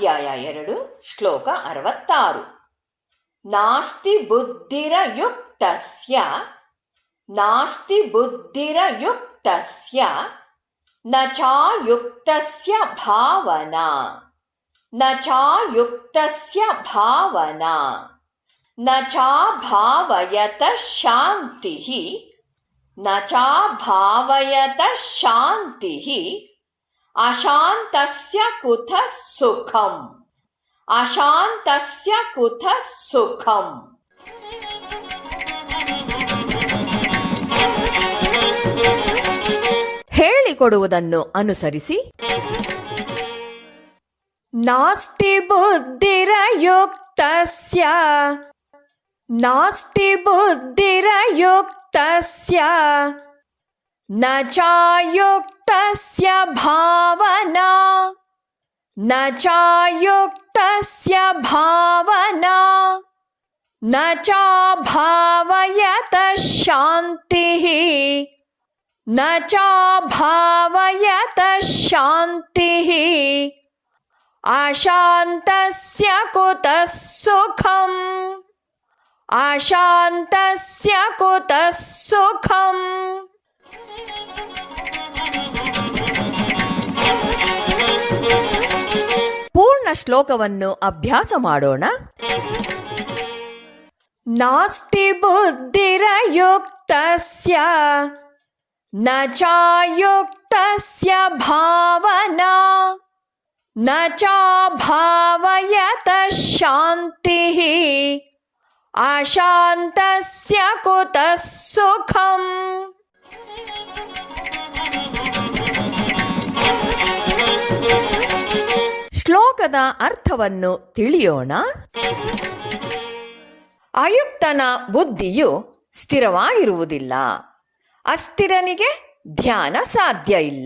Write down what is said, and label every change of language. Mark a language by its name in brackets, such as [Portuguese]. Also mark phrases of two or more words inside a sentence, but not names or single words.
[Sanskrit] ಅಧ್ಯಾಯ 2 ಶ್ಲೋಕ 66. ನಾಸ್ತಿ ಬುದ್ಧಿರಯುಕ್ತಸ್ಯ ನಾಸ್ತಿ ಬುದ್ಧಿರಯುಕ್ತಸ್ಯ ನ ಚಾಯುಕ್ತಸ್ಯ ಭಾವನಾ ನ ಚಾಯುಕ್ತಸ್ಯ ಭಾವನಾ ನ ಚಾಭಾವಯತಃ ಶಾಂತಿಃ ನ ಚಾಭಾವಯತಃ ಶಾಂತಿಃ ಅಶಾಂತಸ್ಯ ಕುತಃ ಸುಖಂ ಅಶಾಂತಸ್ಯ ಕುತಃ ಸುಖಂ. [Kannada] ಹೇಳಿಕೊಡುವುದನ್ನು ಅನುಸರಿಸಿ [Sanskrit] ನಾಸ್ತಿ ಬುದ್ಧಿರಯುಕ್ತಸ್ಯ ನಾಸ್ತಿ ಬುದ್ಧಿರಯುಕ್ತಸ್ಯ ನ ಚಾಯುಕ್ತಸ್ಯ ಭಾವನಾ ನ ಚಾಯುಕ್ತಸ್ಯ ಭಾವನಾ ನ ಚಾಭಾವಯತಃ ಶಾಂತಿಃ ನ ಚಾಭಾವಯತಃ ಶಾಂತಿಃ ಅಶಾಂತಸ್ಯ ಕುತಃ ಸುಖಂ ಅಶಾಂತಸ್ಯ ಕುತಃ ಸುಖಂ. [Kannada] ಪೂರ್ಣ ಶ್ಲೋಕವನ್ನು ಅಭ್ಯಾಸ ಮಾಡೋಣ. [Sanskrit] ನಾಸ್ತಿ ಬುದ್ಧಿರಯುಕ್ತಸ್ಯ ನ ಚಾಯುಕ್ತಸ್ಯ ಭಾವನಾ ನ ಚಾಭಾವಯತಃ ಶಾಂತಿಃ ಅಶಾಂತಸ್ಯ ಕುತಃ ಸುಖಂ. [Kannada] ಶ್ಲೋಕದ ಅರ್ಥವನ್ನು ತಿಳಿಯೋಣ. ಅಯುಕ್ತನ ಬುದ್ಧಿಯು ಸ್ಥಿರವಾಗಿರುವುದಿಲ್ಲ. ಅಸ್ಥಿರನಿಗೆ ಧ್ಯಾನ ಸಾಧ್ಯ ಇಲ್ಲ.